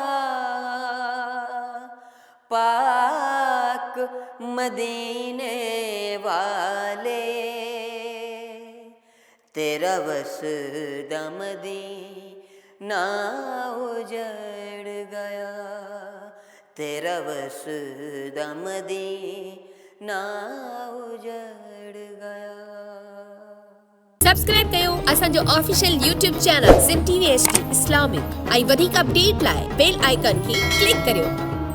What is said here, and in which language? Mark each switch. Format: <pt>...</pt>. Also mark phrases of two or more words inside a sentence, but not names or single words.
<pa>ਪਾਕ ਮਦੀਨੇ ਵਾਲੇ ਤੇਰਾ ਵੱਸਦਾ ਮਦੀਨਾ ਉੱਜੜ ਗਿਆ। ਤੇਰਾ ਵੱਸਦਾ ਮਦੀਨਾ ਉੱਜੜ ਗਿਆ।</pa> <sd>सब्सक्राइब कयो असांजो</sd> <en>official YouTube channel</en> <sd>सिंध TV HD इस्लामिक ऐं वधीक अपडेट लाइ</sd> <en>bell icon</en> <sd>खे क्लिक करियो।</sd>